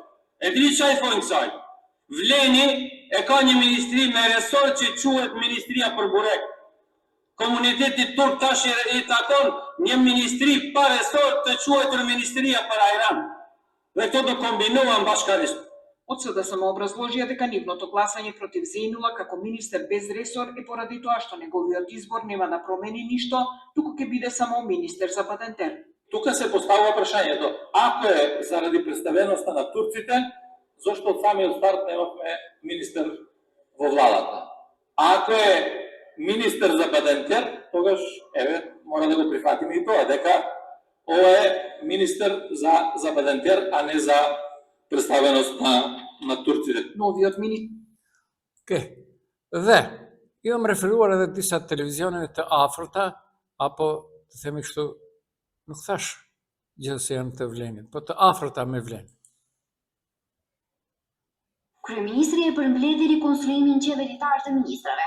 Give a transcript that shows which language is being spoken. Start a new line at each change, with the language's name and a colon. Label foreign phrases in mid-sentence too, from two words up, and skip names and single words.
Albanian: E dini çfarë thonë kësaj? Vleni e ka një ministri me resor që quhet Ministria për Burek. Komuniteti turk tash i takon një ministri paresor të quajtur Ministria për Ajran. Dhe këto do kombinohen bashkarisht.
Macedonian: От съда самообразложија дека нивното гласање против Зејнула како министер без ресор е поради тоа што неговиот избор нема да промени ништо, туку ќе биде само министер за патентер. Тука се поставува прашањето, ако е заради представеноста на турците, зошто од самиот старт немавме министер во владата? А ако е министер за патентер, тогаш мора да го прифатиме и тоа, дека ова е министер за патентер, а не за представеност на турците. Новиот министр.
Albanian: Dhe, jam referuar edhe disa televizioneve të afërta, apo të themi kështu, nuk thash gjithë se janë të Vlenit, po të afërta me Vlen. Kryeministri e përmbledhi rikonstruimin qeveritar të ministrave.